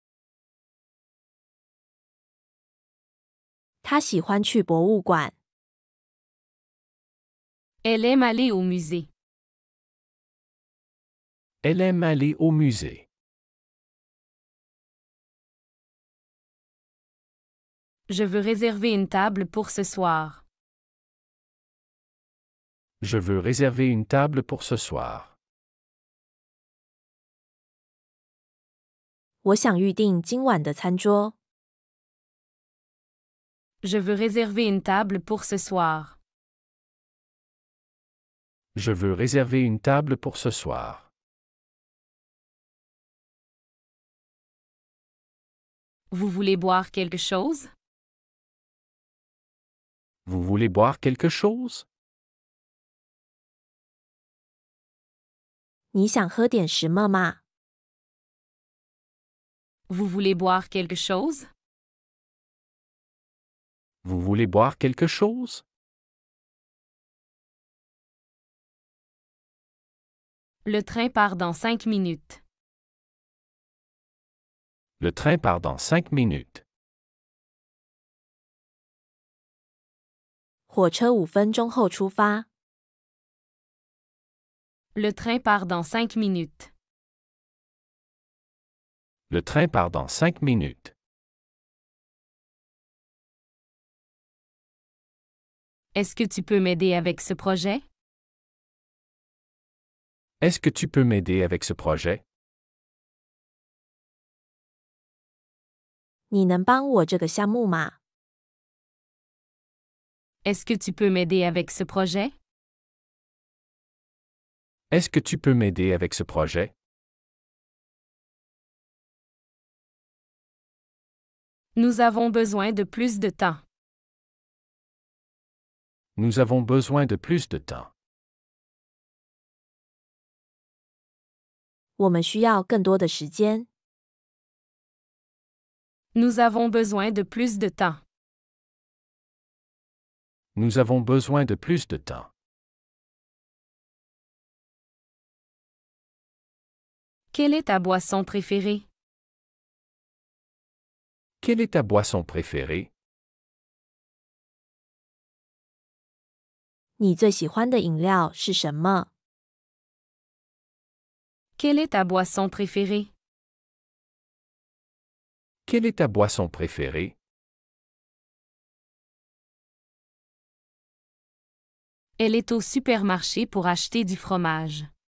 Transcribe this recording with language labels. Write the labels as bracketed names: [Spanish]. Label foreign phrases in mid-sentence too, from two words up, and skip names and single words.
[Chinese] 她喜欢去博物馆。 [French] Elle aime aller au musée. Elle aime aller au musée. Je veux réserver une table pour ce soir. Je veux réserver une table pour ce soir. [Chinese] 我想预定今晚的餐桌。 [French] Je veux réserver une table pour ce soir. Je veux réserver une table pour ce soir. Vous voulez boire quelque chose? Vous voulez boire quelque chose? [Chinese] 你想喝点什么吗？ [French] Vous voulez boire quelque chose? Vous voulez boire quelque chose? Le train part dans 5 minutes. Le train part dans 5 minutes. [Chinese] 火车5分钟后出发。 [French] Le train part dans 5 minutes. Le train part dans 5 minutes. Est-ce que tu peux m'aider avec ce projet? Est-ce que tu peux m'aider avec ce projet? [Chinese] 你能帮我这个项目吗？ [French] Est-ce que tu peux m'aider avec ce projet? Est-ce que tu peux m'aider avec ce projet? Nous avons besoin de plus de temps. Nous avons besoin de plus de temps. [Chinese] 我们需要更多的时间。 [French] Nous avons besoin de plus de temps. Nous avons besoin de plus de temps. Quelle est ta boisson préférée? Quelle est ta boisson préférée? [Chinese] 你最喜欢的饮料是什么？ [French] Quelle est ta boisson préférée? Quelle est ta boisson préférée? Elle est au supermarché pour acheter du fromage.